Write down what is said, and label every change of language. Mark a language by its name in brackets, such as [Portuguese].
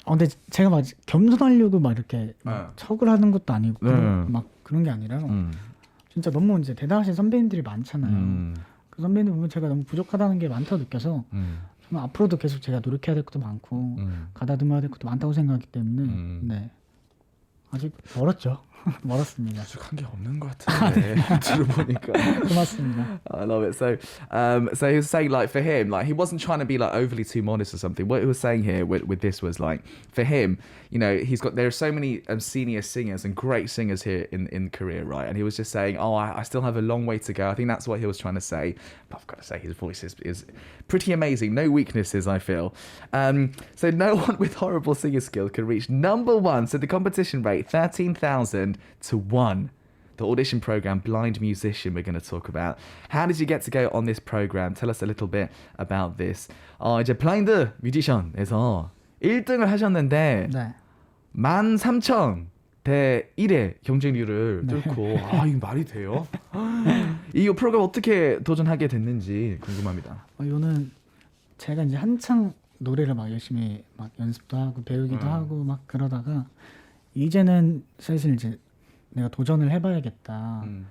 [Korean] 근데 제가 막 겸손하려고 막 이렇게 척을 하는 것도 아니고 막 그런 게 아니라 진짜 너무 이제 대단하신 선배님들이 많잖아요. 그 선배님들 보면 제가 너무 부족하다는 게 많다고 느껴서 저는 앞으로도 계속 제가 노력해야 될 것도 많고 가다듬어야 될 것도 많다고 생각하기 때문에 네. 아직 멀었죠. 멀었습니다. 부족한 게 없는 것 같은데 들어보니까. 고맙습니다. [English] I love it. So he was saying, like, for him, like, he wasn't trying to be like overly too modest or something. What he was saying here with this was like, for him, you know, there are so many senior singers and great singers here in Korea, right? And he was just saying, I still have a long way to go. I think that's what he was trying to say. But I've got to say, his voice is pretty amazing. No weaknesses, I feel. So no one with horrible singing skills could reach number one. So the competition rate, 13,000 to 1. The audition program, Blind Musician, we're going to talk about. How did you get to go on this program? Tell us a little bit about this. [Korean] 이제 블라인드 뮤지션에서 1등을 하셨는데 13,000 대 1의 경쟁률을 뚫고 이거 말이 돼요? 이 프로그램 어떻게 도전하게 됐는지 궁금합니다. 이거는 제가 이제 한창 노래를 막 열심히 막 연습도 하고 배우기도 하고 막 그러다가 이제는 슬슬 이제 내가 도전을 해봐야겠다.